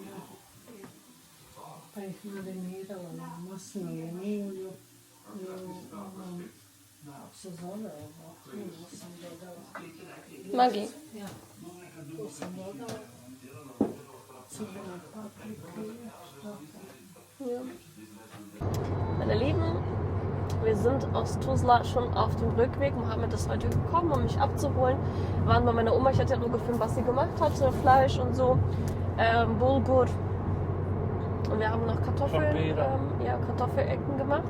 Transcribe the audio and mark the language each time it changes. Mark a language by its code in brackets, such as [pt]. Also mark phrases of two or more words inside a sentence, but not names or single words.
[bs] Pa ih marinirala na maslinovom ulju. I onom, se zove ovo, tu sam dodala. Magi. Ja, tu sam dodala. Crvene paprike. Ja. [de] Meine Lieben, wir sind aus Tuzla schon auf dem Rückweg. Mohammed ist heute gekommen, um mich abzuholen. Wir waren bei meiner Oma, ich hatte ja nur gefilmt, was sie gemacht hatte, Fleisch und so, Bulgur. Und wir haben noch Kartoffeln, Kartoffelecken gemacht.